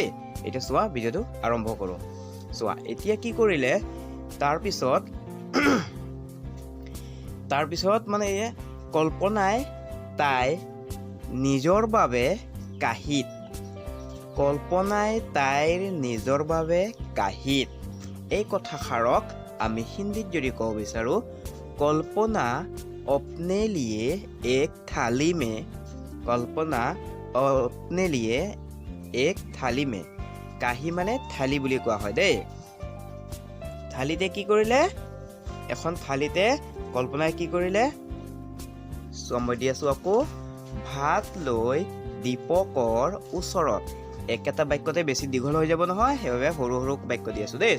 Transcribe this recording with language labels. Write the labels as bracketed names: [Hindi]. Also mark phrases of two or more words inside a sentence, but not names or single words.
[Assamese] এতিয়া চোৱা, ভিডিঅ'টো আৰম্ভ কৰোঁ। চোৱা, এতিয়া কি কৰিলে তাৰপিছত মানে কল্পনাই তাই নিজৰ বাবে কাঁহীত এই কথাষাৰক আমি হিন্দীত যদি ক'ব বিচাৰোঁ, কল্পনা [Hindi] अपने लिए एक थाली में [Assamese] কাঁহী মানে থালি বুলি কোৱা হয় দেই। থালিতে কি কৰিলে, এখন থালিতে কল্পনাই কি কৰিলে, মই দি আছোঁ আকৌ, ভাত লৈ দীপকৰ ওচৰত। একেটা বাক্যতে বেছি দীঘল হৈ যাব নহয়, সেইবাবে সৰু সৰু বাক্য দি আছোঁ দেই।